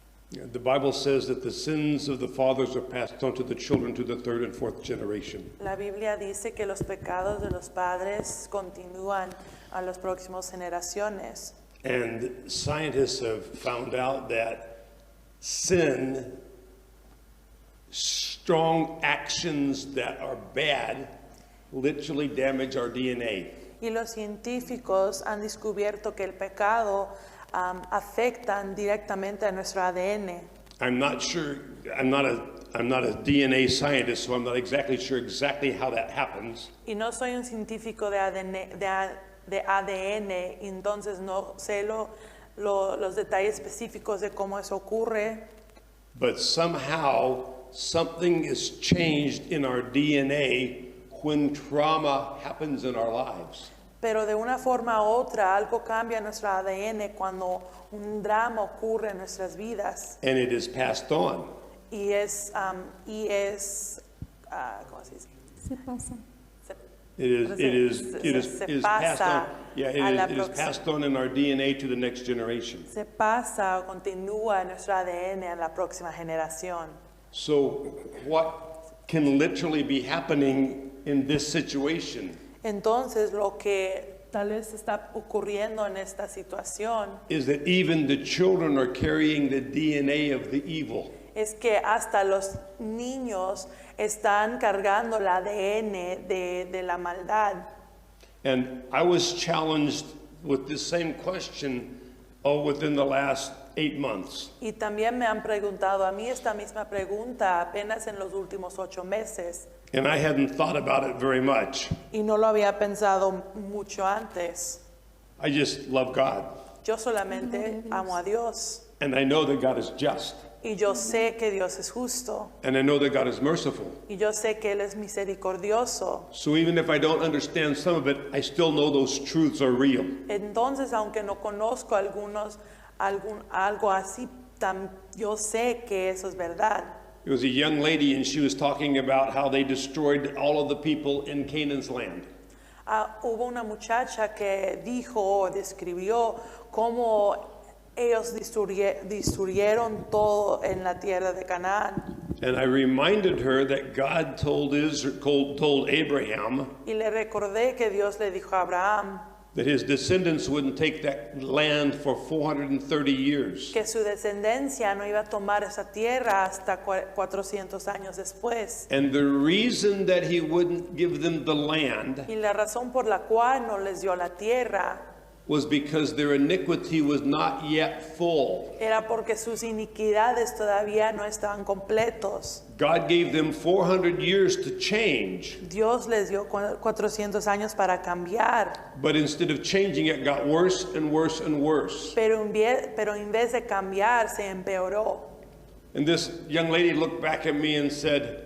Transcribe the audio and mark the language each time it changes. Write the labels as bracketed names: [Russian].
[English] The Bible says that the sins of the fathers are passed on to the children to the third and fourth generation. [Spanish] La Biblia dice que los pecados de los padres continúan a las próximas generaciones. [English] And scientists have found out that sin, strong actions that are bad, literally damage our DNA. [Spanish] Y los científicos han descubierto que el pecado afectan directamente a nuestro ADN. [English] I'm not sure, I'm not a DNA scientist, so I'm not exactly sure exactly how that happens. [Spanish] Y no soy un científico de ADN, entonces no sé los detalles específicos de cómo eso ocurre, [English] But somehow, something is changed in our DNA when trauma happens in our lives. [Spanish] pero de una forma u otra algo cambia en nuestro ADN cuando un drama ocurre en nuestras vidas [English] And it is passed on. [Spanish] y es ¿cómo se dice? Se pasa. Se [English] passed [Spanish] pasa [English] on. Yeah, [Spanish] a la [English] it is passed on in our DNA to the next generation. [Spanish] Se pasa o continúa en nuestro ADN a la próxima generación. [English] So what can literally be happening in this situation [Spanish] Entonces, lo que tal vez está ocurriendo en esta situación [English] is that even the children are carrying the DNA of the evil. [Spanish] es que hasta los niños están cargando el ADN de la maldad. [English] And I was challenged with this same question within the last 8 months. [Spanish] Y también me han preguntado a mí esta misma pregunta apenas en los últimos 8 meses. [English] And I hadn't thought about it very much. [Spanish] Y no lo había pensado mucho antes. [English] I just love God. [Spanish] Yo solamente amo a Dios. [English] And I know that God is just. [Spanish] Y yo sé que Dios es justo. [English] And I know that God is merciful. [Spanish] Y yo sé que Él es misericordioso. [English] So even if I don't understand some of it, I still know those truths are real. [Spanish] Entonces, aunque no conozco algo así, yo sé que eso es verdad. [English] It was a young lady, and she was talking about how they destroyed all of the people in Canaan's land. [Spanish] Hubo una muchacha que dijo o describió cómo ellos destruyeron todo en la tierra de Canaán. [English] And I reminded her that God told Abraham [Spanish] Y le recordé que Dios le dijo a Abraham [English] that his descendants wouldn't take that land for 430 years. [Spanish] que su descendencia no iba a tomar esa tierra hasta 400 años después. [English] And the reason that he wouldn't give them the land [Spanish] Y la razón por la cual no les dio la tierra [English] was because their iniquity was not yet full. [Spanish] era porque sus iniquidades todavía no estaban completos. [English] God gave them 400 years to change, [Spanish] Dios les dio 400 años para cambiar, [English] but instead of changing, it got worse and worse and worse. [Spanish] pero en vez de cambiar se empeoró. [English] And this young lady looked back at me and said,